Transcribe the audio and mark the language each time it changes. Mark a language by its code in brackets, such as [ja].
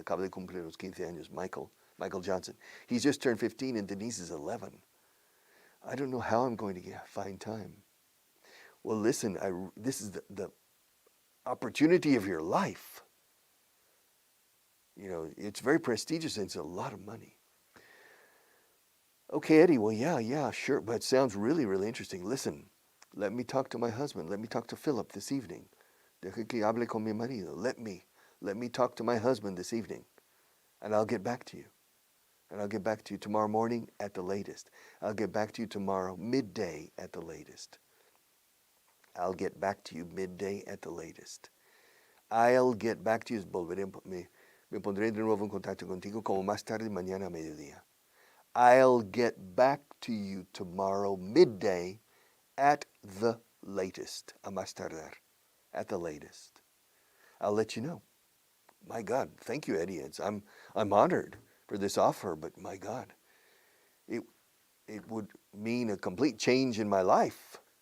[es] Acaba de cumplir los 15 años, Michael Johnson. [en] He's just turned 15 and Denise is 11. I don't know how I'm going to find time. Well, listen, this is the opportunity of your life. It's very prestigious and it's a lot of money. Okay, Eddie, well, yeah, sure, but it sounds really, really interesting. Listen, let me talk to my husband. Let me talk to Philip this evening. [es] Deja que hable con mi marido. [en] Let me talk to my husband this evening, and I'll get back to you. And I'll get back to you tomorrow morning at the latest. I'll get back to you tomorrow midday at the latest. I'll get back to you midday at the latest. I'll get back to you. [es] Me pondré de nuevo en contacto contigo como más tarde mañana a mediodía. [en] I'll get back to you tomorrow midday at the latest. [es] A más tardar. [en] At the latest. I'll let you know. My God, thank you, Eddie. I'm honored for this offer, but my God, it would mean a complete change in my life.